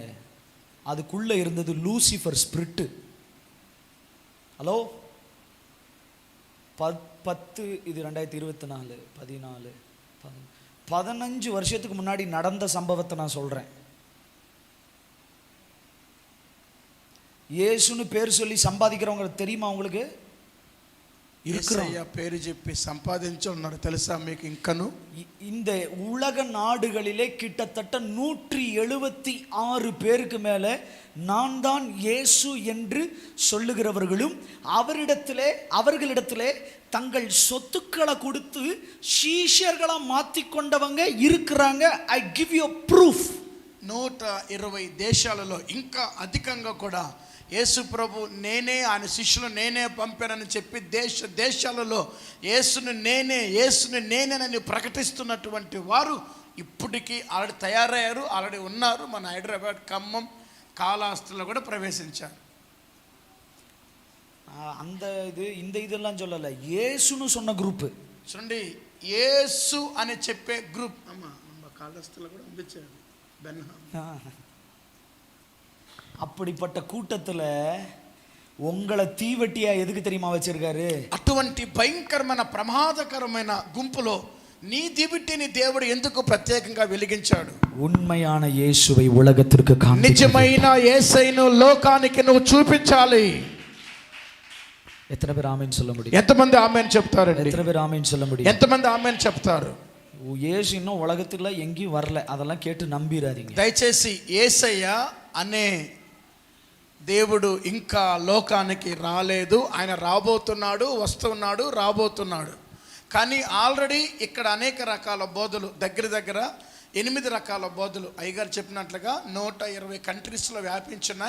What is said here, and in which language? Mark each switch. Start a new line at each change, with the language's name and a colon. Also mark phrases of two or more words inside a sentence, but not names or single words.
Tamil: அதுக்குள்ள இருந்தது லூசிஃபர் ஸ்பிரிட்டு. ஹலோ, 10 இது 2024 14 15 வருஷத்துக்கு முன்னாடி நடந்த சம்பவத்தை நான் சொல்றேன். இயேசுன்னு பேர் சொல்லி சம்பாதிக்கிறவங்க தெரியுமா உங்களுக்கு?
Telugu: యేసయ్య పేరు చెప్పి సంపాదించున్నారు తెలుసా మీకు? ఇంకను
Tamil: இந்த உலக நாடுகளிலே கிட்டத்தட்ட 176 பேருக்கு மேல நான் தான் இயேசு என்று சொல்லுகிறவர்களும் அவர்களிடத்திலே தங்கள் சொத்துக்களை கொடுத்து சீஷர்களா மாத்திக்கொண்டவங்க இருக்கிறாங்க.
English: I give you proof.
Telugu: 120 దేశాలలో ఇంకా అధికంగా కూడా యేసు ప్రభు నేనే, ఆయన శిష్యులు నేనే పంపానని చెప్పి దేశాలలో యేసును నేనేనని ప్రకటిస్తున్నటువంటి వారు ఇప్పటికీ ఆల్రెడీ తయారయ్యారు, ఆల్రెడీ ఉన్నారు. మన హైదరాబాద్, ఖమ్మం, కాళహస్తిలో కూడా ప్రవేశించారు.
Tamil: அந்த இந்த இதெல்லாம் சொல்லல, இயேசுன்னு சொன்ன குரூப்.
Telugu: చూడండి, యేసు అని చెప్పే గ్రూప్. అమ్మా, కాళహస్తిలో కూడా పంపించారు బెన్హామ్.
Tamil: அப்படிப்பட்ட கூட்டத்துல உங்களை தீவட்டியா எதுக்கு தெரியுமா வச்சிருக்காரு?
Telugu: అటువంటి భయంకరమైన ప్రమాదకరమైన గుంపులో నీ దివిటిని దేవుడు ఎందుకు ప్రత్యేకంగా వెలిగించాడు?
Tamil: உண்மையான இயேசுவை உலகத்திற்கு காண்பிக்க,
Telugu: నిజమైన యేసయ్యను లోకానికి నువ్వు చూపించాలి.
Tamil: எத்தனை பேர் ஆமென் சொல்ல முடியும்?
Telugu: ఎంతమంది ఆమేన్ చెప్తారండి?
Tamil: எத்தனை பேர் ஆமென் சொல்ல முடியும்?
Telugu: ఎంతమంది ఆమేన్ చెప్తారు?
Tamil: இயேசு இன்னும் உலகத்துல எங்கேயும் வரல, அதெல்லாம் கேட்டு நம்பிராதீங்க.
Telugu: దయచేసి యేసయ్య అనే దేవుడు ఇంకా లోకానికి రాలేదు. ఆయన రాబోతున్నాడు. కానీ ఆల్రెడీ ఇక్కడ అనేక రకాల బోధలు, దగ్గర 8 రకాల బోధలు అయ్యగారు చెప్పినట్లుగా 120 కంట్రీస్లో వ్యాపించున్నాయి.